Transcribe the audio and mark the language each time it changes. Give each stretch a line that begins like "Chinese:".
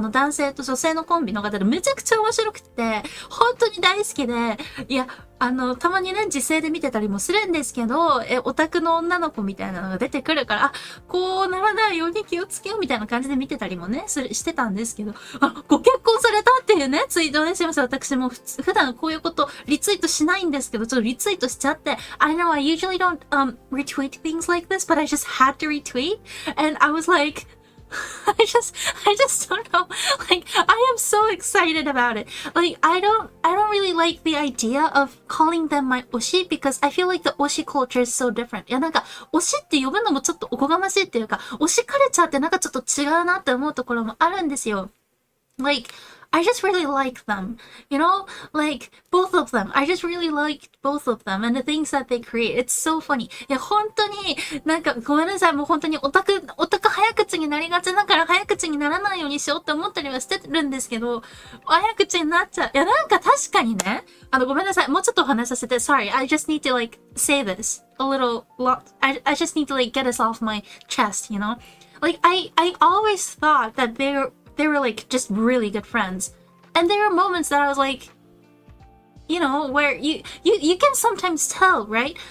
Japanese: 男性と女性のコンビの方でめちゃくちゃ面白くて、本当に大好きで、いや、たまにね、時勢で見てたりもするんですけど、オタクの女の子みたいなのが出てくるから、こうならないように気をつけようみたいな感じで見てたりもね、してたんですけど、ご結婚されたっていうね、ツイートをね、しました。私も普段こういうことリツイートしないんですけど、ちょっとリツイートしちゃって、
English: I know I usually don't, retweet things like this, but I just had to retweet, and I was like, I just don't know. Like, I am so excited about it. Like, I don't really like the idea of calling them my oshi because I feel like the oshi culture is so different.
Japanese: いや、なんか、推しって呼ぶのもちょっとおこがましいっていうか、推しカルチャーってなんかちょっと違うなって思うところもあるんですよ。
English: Like, I just really like them, you know? Like, both of them. I just really liked both of them and the things that they create. It's so funny.
Japanese: いや、本当に、なんかごめんなさい。もう本当にオタク早口になりがちだから早口にならないようにしようって思ったりはしてるんですけど、早口になっちゃう。いや、なんか確かにね、ごめんなさい。もうちょっとお話しさせて。
English: Sorry, I just need to like say this a little lot. I just need to like get this off my chest, you know? Like, I always thought that they were like just really good friends. And there were moments that I was like, you know, where you can sometimes tell, right?